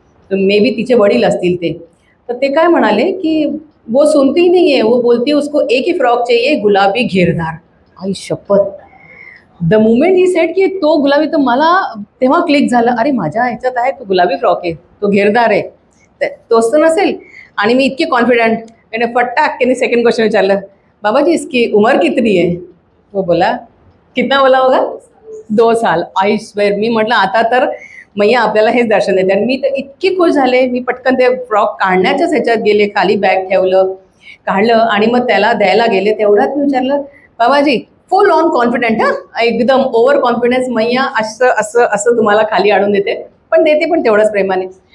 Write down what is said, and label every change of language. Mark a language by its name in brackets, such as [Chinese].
[Marathi] तो may be तिचे वडील असतील ते. तर ते काय म्हणाले की [Hindi] वो सुनती ही नहीं है, वो बोलती है उसको एक ही फ्रॉक चाहिए, [Marathi] गुलाबी घेरदार. आई शपथ, [English] the moment ही set [Marathi] की तो गुलाबी, तर मला तेव्हा क्लिक झालं, अरे माझ्या ह्याच्यात आहे तो गुलाबी फ्रॉक आहे, तो घेरदार आहे, तोच तर नसेल. आणि मी इतके कॉन्फिडंट, [Hindi] मैंने फटाक के सेकंड क्वेश्चन [Marathi] विचारलं, [Hindi] बाबाजी इसकी उम्र कितनी है. वो बोला कितना बोला होगा, 2 साल. [Marathi] आई स्वेअर, मी म्हटलं आता तर मैया आपल्याला हेच दर्शन देते. आणि मी तर इतकी खुश झाले, मी पटकन ते फ्रॉक काढण्याच्याच ह्याच्यात गेले, खाली बॅग ठेवलं, काढलं आणि मग त्याला द्यायला गेले. तेवढ्यात मी विचारलं, बाबाजी फुल ऑन कॉन्फिडंट, हां एकदम ओव्हर कॉन्फिडन्स, मैया असं असं असं तुम्हाला खाली आणून देते, पण तेवढंच प्रेमाने.